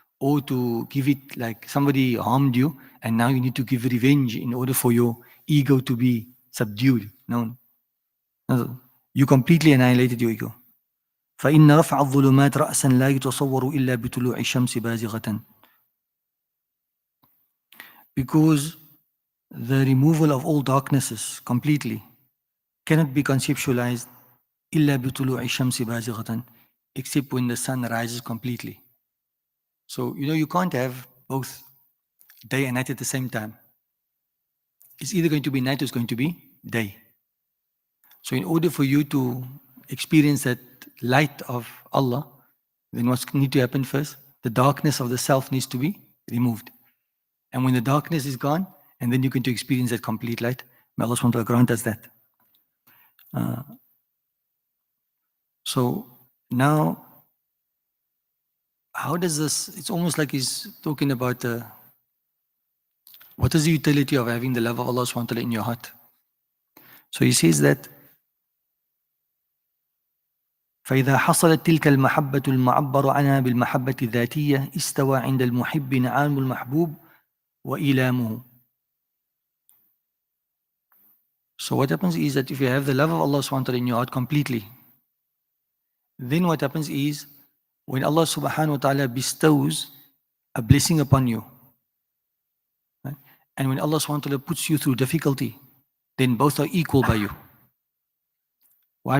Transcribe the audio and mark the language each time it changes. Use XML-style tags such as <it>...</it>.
<en>or to give it like somebody harmed you and now you need to give revenge in order for your ego to be subdued. No. You completely annihilated your ego.</en> <ar>فإن رفع الظلمات رأسا لا يتصور إلا بطلوع الشمس بازغة.</ar> <en>Because the removal of all darknesses completely cannot be conceptualized</en> <ar>إلا بطلوع الشمس بازغة,</ar> <en>except when the sun rises completely. So, you can't have both day and night at the same time. It's either going to be night or it's going to be day. So in order for you to experience that light of Allah, then what needs to happen first? The darkness of the self needs to be removed. And when the darkness is gone, and then you're going to experience that complete light. May Allah SWT grant us that. So now, how does this, it's almost like he's talking about what is the utility of having the love of Allah SWT in your heart? So he says that</en> <ar>فإذا حصلت تلك المحبة المعبر عنها بالمحبة الذاتية استوى عند المحب نعام المحبوب وإيلامه.</ar> <en>So what happens is that if you have the love of Allah SWT in your heart completely, then what happens is when Allah subhanahu wa ta'ala bestows a blessing upon you, right? And when Allah subhanahu wa ta'ala puts you through difficulty, then both are equal by you. Why?</en>